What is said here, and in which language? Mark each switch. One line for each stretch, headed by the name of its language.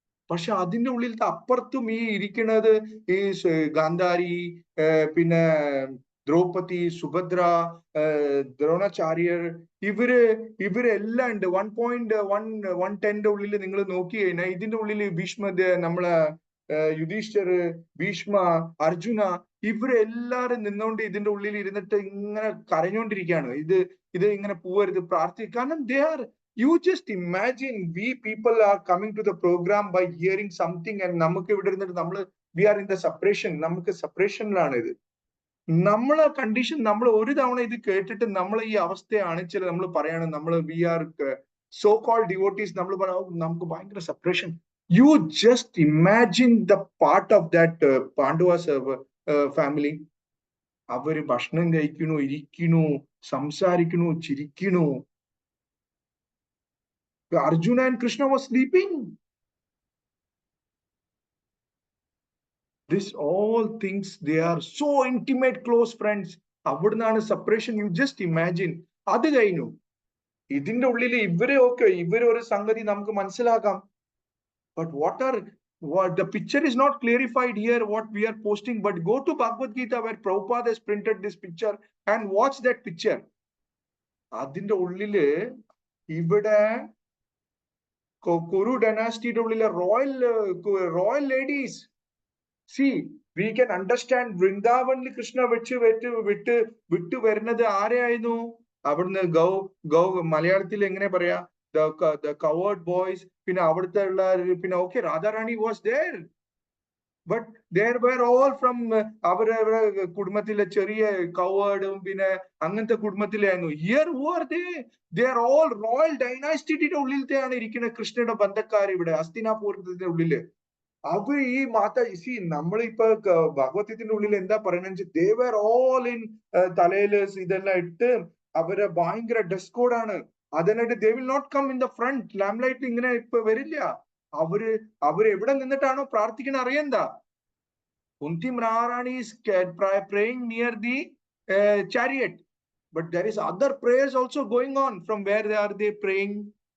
Malayalam: പക്ഷെ അതിന്റെ ഉള്ളിലത്തെ അപ്പുറത്തും ഈ ഇരിക്കുന്നത് ഈ ഗാന്ധാരി, പിന്നെ ദ്രൗപദി, സുഭദ്ര, ദ്രോണാചാര്യർ, ഇവരെല്ലാം ഉണ്ട്. 1.110 ഉള്ളിൽ നിങ്ങൾ നോക്കി കഴിഞ്ഞാൽ ഇതിന്റെ ഉള്ളിൽ ഭീഷ്മ, നമ്മളെ യുധിഷ്ഠിർ, ഭീഷ്മ, അർജുന, ഇവരെല്ലാരും നിന്നുകൊണ്ട് ഇതിന്റെ ഉള്ളിൽ ഇരുന്നിട്ട് ഇങ്ങനെ കരഞ്ഞോണ്ടിരിക്കുകയാണ്. ഇത് ഇങ്ങനെ പോവരുത്, പ്രാർത്ഥിക്കുക.
English: കാരണം they are, you just imagine, we people are coming to the program by hearing something, and നമുക്ക് ഇവിടെ ഇരുന്നിട്ട് we are in the separation.
Malayalam: നമുക്ക് സെപ്പറേഷനിലാണ് ഇത്. നമ്മളെ കണ്ടീഷൻ, നമ്മൾ ഒരു തവണ ഇത് കേട്ടിട്ട് നമ്മൾ ഈ അവസ്ഥയാണ് ചില നമ്മൾ പറയാണ്, നമ്മൾ
English: we are so called devotees,
Malayalam: നമ്മൾ പറയാം നമുക്ക് ഭയങ്കര separation.
English: You just imagine the part of that Pandavas family.
Malayalam: അവര് ഭക്ഷണം കഴിക്കണു, ഇരിക്കണു, സംസാരിക്കണു, ചിരിക്കണു.
English: Arjuna and Krishna was sleeping. This all things, they are so intimate, close friends.
Malayalam: അവിടുന്നാണ് സെപ്പറേഷൻ.
English: You just imagine.
Malayalam: അത് കഴിഞ്ഞു. ഇതിന്റെ ഉള്ളിൽ ഇവരൊരു സംഗതി നമുക്ക് മനസ്സിലാക്കാം.
English: But what the picture is not clarified here, what we are posting, but go to Bhagavad Gita where Prabhupada has printed this picture and watch that picture.
Malayalam: അതിന്റെ ഉള്ളില് ഇവിടെ Kuru dynasty ഉള്ളിലെ
English: royal ladies. See, we can understand
Malayalam: വൃന്ദാവനിൽ Krishna വിട്ട് വരുന്നത് ആരെയായിരുന്നു? അവിടുന്ന് മലയാളത്തിൽ എങ്ങനെ പറയാ,
English: the coward boys,
Malayalam: പിന്നെ അവിടുത്തെ ഉള്ള, പിന്നെ
English: okay, Radharani was there, but there were all from
Malayalam: അവരുടെ കുടുംബത്തിലെ ചെറിയ കവേർഡും പിന്നെ അങ്ങനത്തെ കുടുംബത്തിലായിരുന്നു.
English: Here who are they are all royal dynasty
Malayalam: ഉള്ളിലത്തെയാണ് ഇരിക്കുന്ന കൃഷ്ണയുടെ ബന്ധക്കാർ ഇവിടെ ഹസ്തിനാപുരത്തിന്റെ ഉള്ളില്. അവർ ഈ നമ്മളിപ്പോ ഭഗവത്ഗീതയുടെ ഉള്ളിൽ എന്താ പറയുന്നത്,
English: they were all in
Malayalam: തലയില് ഇതെല്ലാം ഇട്ട് അവര് ഭയങ്കര ഡ്രസ് കോഡാണ്. അതിനായിട്ട്
English: they will not come in the front,
Malayalam: ലാംലൈറ്റ് ഇങ്ങനെ ഇപ്പൊ വരില്ല. അവര് എവിടെ നിന്നിട്ടാണോ പ്രാർത്ഥിക്കണ അറിയണ്ട.
English: Kunti Maharani is praying near the chariot, but there is other prayers also going on. From where are they praying?